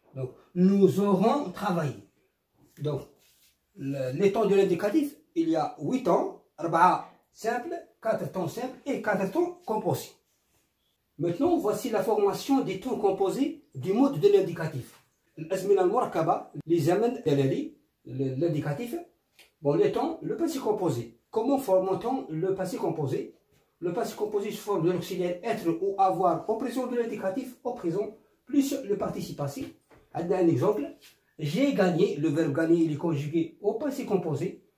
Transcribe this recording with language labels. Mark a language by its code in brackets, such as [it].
[fr] Donc, nous aurons travaillé. Donc, les temps de l'indicatif, il y a 8 temps, 4 simples, 4 temps simples et 4 temps composés. Maintenant, voici la formation des temps composés du mode de l'indicatif. [ar] الأزمنة المركبة لزمن دلالي l'indicatif. [fr] Bon, les temps, le passé composé. Comment forme-t-on le passé composé? Le passé composé se forme de l'auxiliaire être ou avoir au présent de l'indicatif, au présent, plus le participe passé. Un exemple, j'ai gagné, le verbe gagner il est conjugué au passé composé.